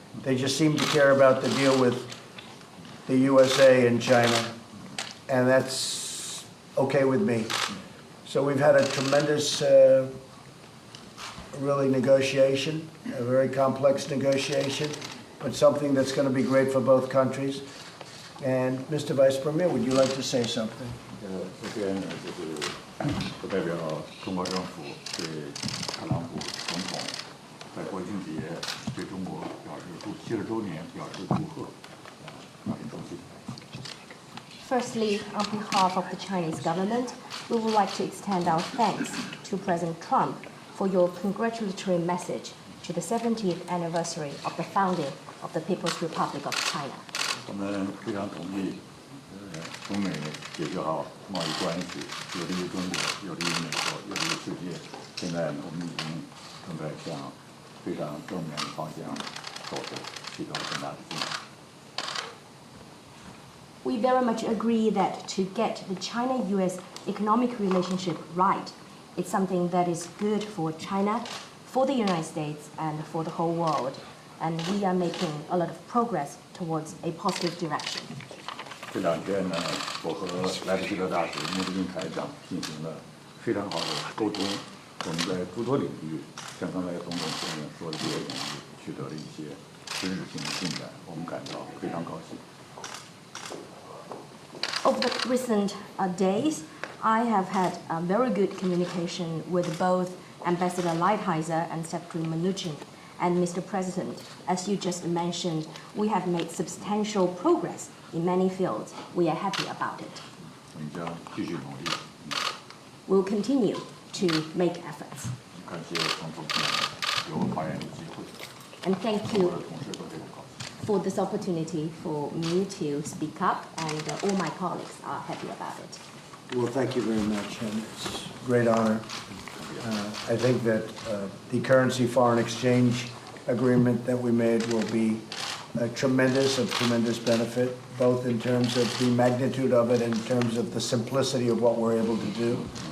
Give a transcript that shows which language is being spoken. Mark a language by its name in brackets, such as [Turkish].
[English] They just seemed to care about the deal with the USA and China, and that's okay with me. So we've had a tremendous, really negotiation, a very complex negotiation, but something that's going to be great for both countries. And Mr. Vice Premier, would you like to say something? [Chinese] 这边呢，就是不代表中国政府对特朗普总统在国庆节对中国表示70周年表示祝贺，表示祝贺。 [English] Firstly, on behalf of the Chinese government, we would like to extend our thanks to President Trump for your congratulatory message to the 70th anniversary of the founding of the People's Republic of China. [Chinese] 我们非常同意，中美解决好贸易关系，有利于中国，有利于美国，有利于世界。现在呢，我们已经正在向非常正面的方向走着，取得了很大的进展。 [English] We very much agree that to get the China-US economic relationship right, it's something that is good for China, for the United States, and for the whole world. And we are making a lot of progress towards a positive direction. [Chinese] 这两天呢，我和莱比锡的大使穆斯林台长进行了非常好的沟通。我们在诸多领域，像刚才总统先生说的这些领域，取得了一些实质性的进展，我们感到非常高兴。 [English] Over the recent days, I have had very good communication with both Ambassador Lighthizer and Secretary Mnuchin. And Mr. President, as you just mentioned, we have made substantial progress in many fields. We are happy about it. [Chinese] 我们将继续努力。 [English] We'll continue to make efforts. [Chinese] 感谢总统给我发言的机会， [English] And thank [Chinese] 我 [English] you [Chinese] 的同事都非常高兴。 [English] for this opportunity for me to speak up, and all my colleagues are happy about it. Well, thank you very much, and it's a great honor. I think that the currency foreign exchange agreement that we made will be of tremendous benefit, both in terms of the magnitude of it and in terms of the simplicity of what we're able to do.